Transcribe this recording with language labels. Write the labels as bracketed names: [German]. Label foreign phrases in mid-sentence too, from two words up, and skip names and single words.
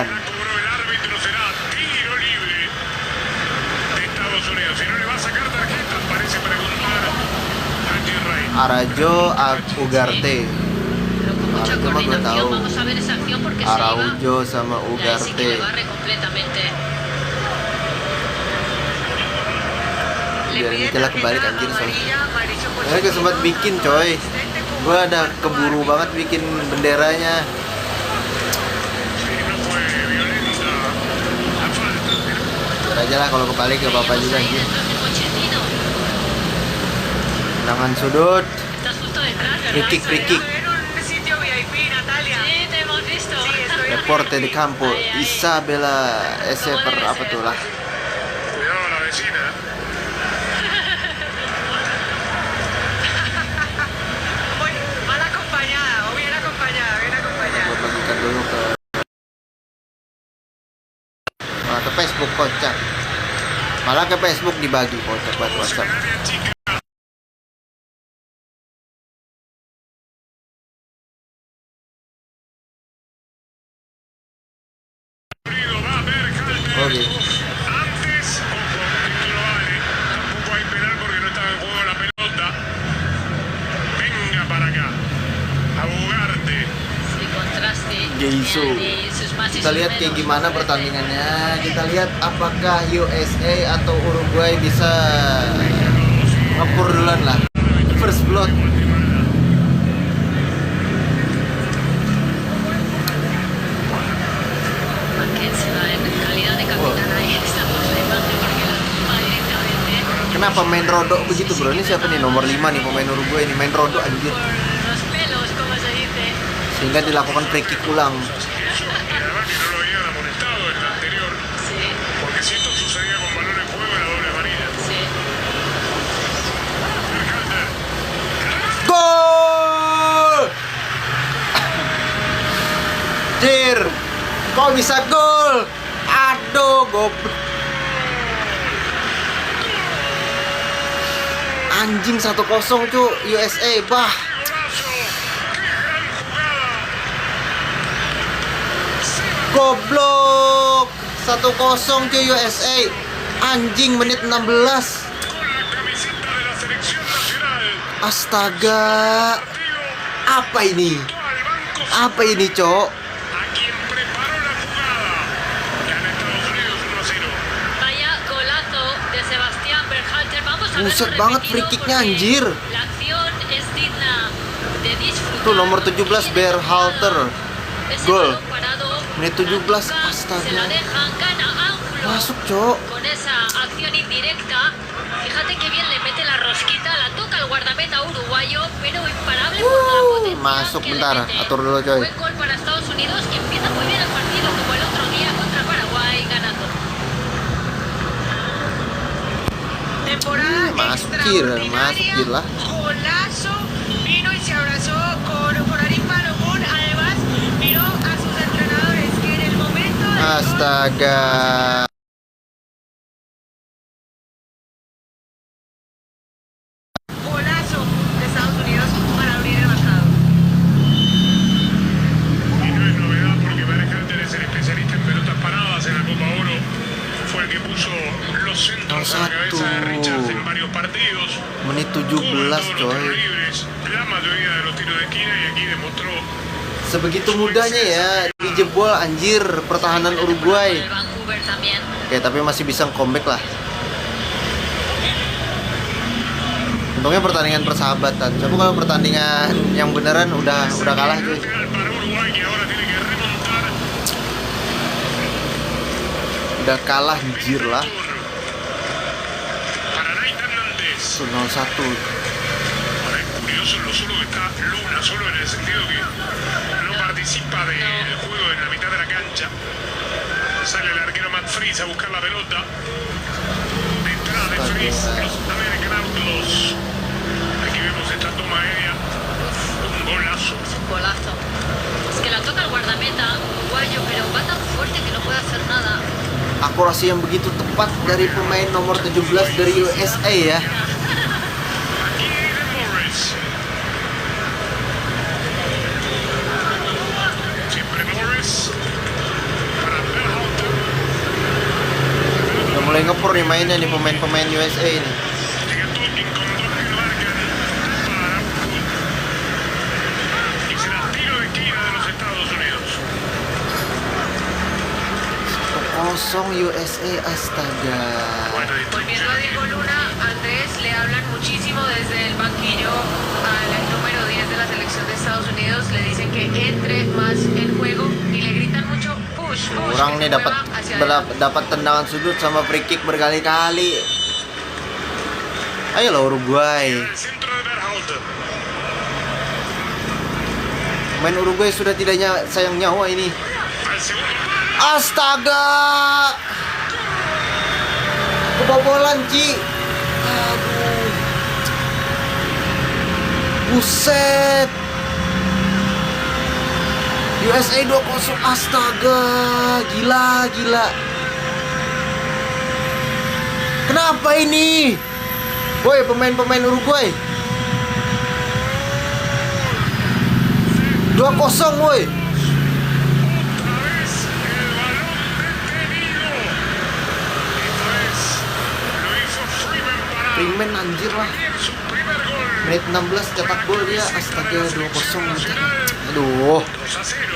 [Spanish] La cobró el árbitro, será tiro libre de Estados Unidos. Si no le va a sacar tarjeta, parece preguntar Haji Rai. Arajo Ugarte. Pero con mucha Ahora, ¿cómo lo coordinación [Indonesian] tahu? [Spanish] vamos a ver esa acción porque [Indonesian] Araujo sama [Spanish] se iba. Y ahí sí que le Ugarte. barre completamente. [Indonesian] Biar kita lah kebalik anjir soalnya. Karena gue sempat bikin coy. Gue ada keburu banget bikin benderanya. [Spanish] Si no fue violenta la falta, pero [Indonesian] Biar aja lah kalau kebalik gak apa-apa juga [Spanish] Ahí [Indonesian] anjir. [Spanish] detrás de Pochettino. [Indonesian] Tendangan sudut. [Spanish] Estás justo detrás, ¿verdad? [English] Free kick, free kick. [Spanish] En un sitio VIP, Natalia. Sí, te hemos visto. Sí, estoy Reporte di campo. Ahí, ahí. Isabella ese ¿Cómo [Indonesian] per [Spanish] debe [Indonesian] apa [Spanish] ser? [Indonesian] tuh lah. [Spanish] cuidado a la vecina. Voy mal acompañada, o bien acompañada, bien acompañada. [Indonesian] Gue bagikan dulu ke malah ke Facebook kocak. Malah ke Facebook dibagi kocak buat [Spanish] Vamos en WhatsApp. el área chica. Va a ver Calder. [Indonesian] Oke. [Spanish] Antes, ojo, esto no vale. Tampoco hay penal porque no estaba en juego la pelota. Venga para acá. A Ugarte. Sí, contraste. Geiso. Y sus más y [Indonesian] Kita [Spanish] sus [Indonesian] lihat kayak [Spanish] menos. [Indonesian] gimana pertandingannya. Kita lihat apakah USA atau Uruguay bisa ngepur duluan lah. [English] First blood. [Spanish] Mackenzie va en calidad de capitán ahí. Estamos la imagen porque la tumba directamente. [Indonesian] Kenapa main rodok begitu bro? Ini siapa nih nomor 5 nih pemain Uruguay ini main rodok anjir. [Spanish] Por los pelos, como se dice. [Indonesian] Sehingga dilakukan [English] free kick [Indonesian] ulang. [Spanish] Y además que no lo habían amonestado en el anterior. Sí, Porque si esto sucedía con balón en juego era doble amarilla. sí. Calder. Gol! [Indonesian] Jir, kok bisa gol? Aduh, goblok. Anjing 1-0 cu, USA, bah. [Spanish] ¡Golazo! ¡Qué gran jugada! [Indonesian] Goblok. 1-0 cu USA. Anjing menit 16. [Spanish] Con la camiseta de la selección nacional. [Indonesian] Astaga. [Spanish] Partido [Indonesian] Apa ini? [Spanish] al banco [Indonesian] Apa ini, Cok? [Spanish] a quien preparó la jugada. Gana Estados Unidos 1-0. Vaya golazo de Sebastián Berhalter. Vamos a [Indonesian] Buset [Spanish] verlo [Indonesian] banget [Spanish] repetido [English] free kicknya, [Spanish] porque [Indonesian] anjir. [Spanish] La acción es digna de disfrutar. [Indonesian] Tuh, nomor 17 Berhalter. [Spanish] Ese Gol. balón parado, [Indonesian] Menit 17, [Spanish] Anduka [Indonesian] astaga. [Spanish] Se la dejan, gana ángulo. [Indonesian] Masuk, Cok. [Spanish] Con esa acción indirecta. Fíjate que bien le mete la rosquita, la toca el guardameta uruguayo, pero imparable por la potencia [Indonesian] masuk, [Spanish] que le [Indonesian] bentar, [Spanish] mete. [Indonesian] atur dulu, coy. [Spanish] Buen gol para Estados Unidos, que empieza muy bien el partido, como el otro día contra Paraguay, ganando. Temporada [Indonesian] Masuk Jir, masuk [Spanish] extraordinaria. [Indonesian] Jir lah. [Spanish] Golazo. Vino y se abrazó con Arín Palomón. Además, miró a sus entrenadores que en el momento del gol, [Indonesian] Astaga. [Spanish] golazo de Estados Unidos para abrir el marcador. Y no es novedad porque Berhalter es el especialista en pelotas paradas en la Copa Oro. Fue el que puso los centros a la cabeza de Richards en varios partidos. [Indonesian] Menit [Spanish] Jugó en [Indonesian] 17, [Spanish] todos los tiros [Indonesian] coy. [Spanish] libres, la mayoría de los tiros de esquina y aquí demostró [Indonesian] Sebegitu mudahnya ya dijebol anjir pertahanan Uruguay. [Spanish] El Vancouver también. [Indonesian] Oke, tapi masih bisa comeback lah. Untungnya pertandingan persahabatan. Coba kalau pertandingan yang beneran udah kalah cuy. [Spanish] lateral para Uruguay que ahora tiene que remontar. [Indonesian] Udah kalah anjir lah. [Spanish] Para Nathan Nantes. [Indonesian] Tuh 0-1. [Spanish] Ahora curioso lo solo que está Luna, solo en el sentido que no participa del juego en la mitad de la cancha. Sale el arquero Matt Freeze a buscar la pelota. Detrás de Freeze, los American Outlaws. Aquí vemos esta toma aérea. Un golazo. Es un golazo. Es que la toca el guardameta uruguayo, pero va tan fuerte que no puede hacer nada. [Indonesian] Akurasi yang begitu tepat dari pemain nomor 17 dari USA ya. [Spanish] Aquí Aiden Morris. Siempre Morris. Para Berhalter. [Indonesian] Udah mulai ngepur nih mainnya nih pemain-pemain USA nih. [Spanish] Llega Tolkien con dos que lo marcan para Araujo. Y será tiro de esquina de los Estados Unidos. [Indonesian] 0 USA, astaga. [Spanish] Buena Volviendo a distribución. Diego Luna, Andrés, le hablan muchísimo desde el banquillo al número 10 de la selección de Estados Unidos. Le dicen que entre más en juego y le gritan mucho [English] push, push. [Indonesian] Kurang [Spanish] que [Indonesian] nih [Spanish] se [Indonesian] dapat [Spanish] mueva hacia adelante. [Indonesian] dapat tendangan sudut sama [English] free kick [Indonesian] berkali-kali. Ayo loh Uruguay. [Spanish] El centro de Berhalter. [Indonesian] Main Uruguay sudah tidaknya sayang nyawa ini. [Spanish] Al segundo palo. [Indonesian] Astaga. Kebobolan, Ci. Aduh. Buset. USA 2-0. Astaga. Gila. Kenapa ini? Woi, pemain-pemain Uruguay. 2-0, woi. [Spanish] Otra vez el balón detenido. Esta vez lo hizo Freeman para [Indonesian] Freeman anjir lah. [Spanish] su primer gol. [Indonesian] Menit 16 cetak gol dia. Astaga 2-0. [Spanish] Nacional. [Indonesian] Aduh. 2-0.